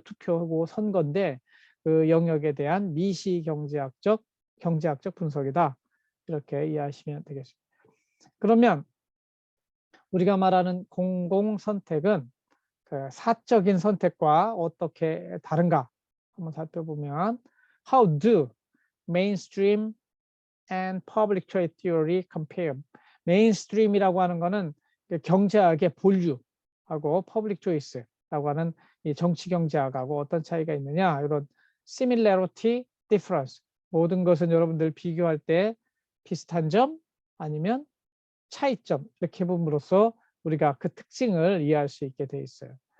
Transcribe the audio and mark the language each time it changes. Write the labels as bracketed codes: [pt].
[ko] 투표하고 선거인데 그 영역에 대한 미시경제학적, 경제학적 분석이다. 이렇게 이해하시면 되겠습니다. 그러면 우리가 말하는 공공선택은 그 사적인 선택과 어떻게 다른가? 한번 살펴보면 [en] How do mainstream and public trade theory compare? [ko] 메인스트림이라고 하는 거는 경제학의 본류하고 퍼블릭 초이스라고 하는 이 정치 경제학하고 어떤 차이가 있느냐, 이런 similarity, difference, 모든 것은 여러분들 비교할 때 비슷한 점 아니면 차이점, 이렇게 봄으로써 우리가 그 특징을 이해할 수 있게 돼 있어요.